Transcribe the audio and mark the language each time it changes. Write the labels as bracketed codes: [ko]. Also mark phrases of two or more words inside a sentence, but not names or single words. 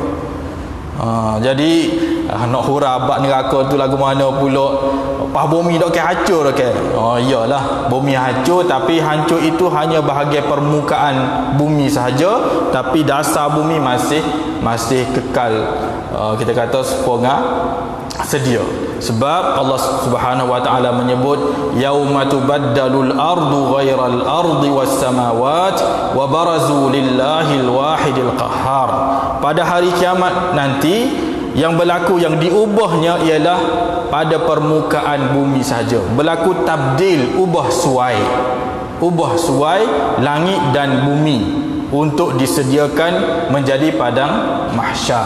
[ms] Jadi nak hura abad neraka tu lagu mana pula, pas bumi dak ke hancur dak ke. Iyalah, bumi hancur, tapi hancur itu hanya bahagian permukaan bumi sahaja, tapi dasar bumi masih kekal, kita kata seponga sedia. Sebab Allah [ar] سبحانه وتعالى [ms] menyebut [ar] يوم تبدل الأرض غير الأرض والسماوات وبرزوا لله الواحد القهار. [ms] Pada hari kiamat nanti yang berlaku, yang diubahnya ialah pada permukaan bumi saja. Berlaku tabdil, ubah suai langit dan bumi untuk disediakan menjadi padang mahsyar.